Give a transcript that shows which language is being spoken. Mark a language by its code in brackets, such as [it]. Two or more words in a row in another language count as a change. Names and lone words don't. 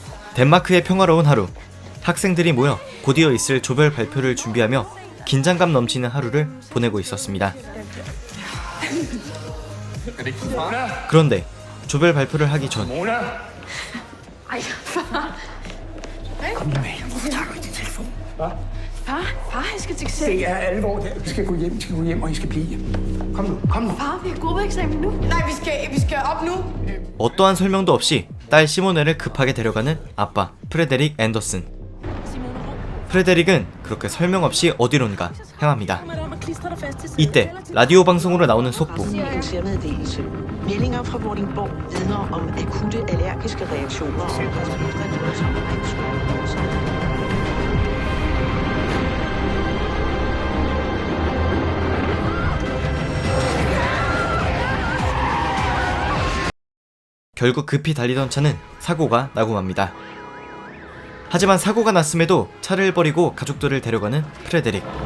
[ko] 덴마크의 평화로운 하루. 학생들이 모여 곧이어 있을 조별 발표를 준비하며 긴장감 넘치는 하루를 보내고 있었습니다. 그런데 조별 발표를 하기 전 [da] Far, jeg skal til eksamen. Det er alvor. Vi skal gå hjem, og I skal blive hjemme. Kom nu. Far, vi har gruppeeksamen nu. Nej, vi skal op nu. [ko] 어떠한 설명도 없이 딸 시모네를 급하게 데려가는 아빠 프레데릭 앤더슨. 프레데릭은 그렇게 설명 없이 어디론가 향합니다. 이때 라디오 방송으로 나오는 속보. [da] Militærmeddelelse. Meldinger fra Vordingborg vidner om akutte allergiske reaktioner og respiratoriske symptomer. [ko] 결국 급히 달리던 차는 사고가 나고 맙니다. 하지만 사고가 났음에도 차를 버리고 가족들을 데려가는 프레데릭.